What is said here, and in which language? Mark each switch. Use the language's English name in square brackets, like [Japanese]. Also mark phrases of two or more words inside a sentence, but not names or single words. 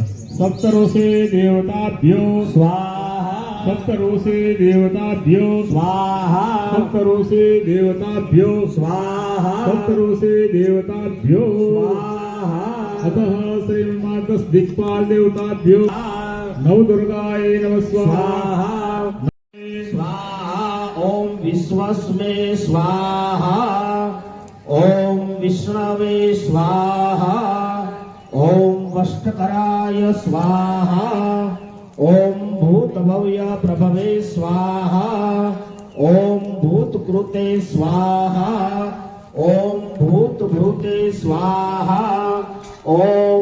[Sanskrit] સપ્ત ઋષિ દેવતાભ્યો સ્વાહા, સપ્ત ઋષિ દેવતાભ્યો સ્વાહા, સપ્ત ઋષિ દેવતાભ્યો સ્વાહા, સપ્ત ઋષિ દેવતાભ્યો સ્વાહા. અતઃ શ્રીમાતસ દિક્પાલ દેવતાભ્યો નવદુર્ગાય નમઃ સ્વાહા. ओम विश्वस्मे स्वाहा, ओम विष्णवे स्वाहा, ओम वष्टकराय स्वाहा, ओम भूतभव्य प्रभवे स्वाहा, ओम भूतकृते स्वाहा, ओम भूतभूते स्वाहा, ओम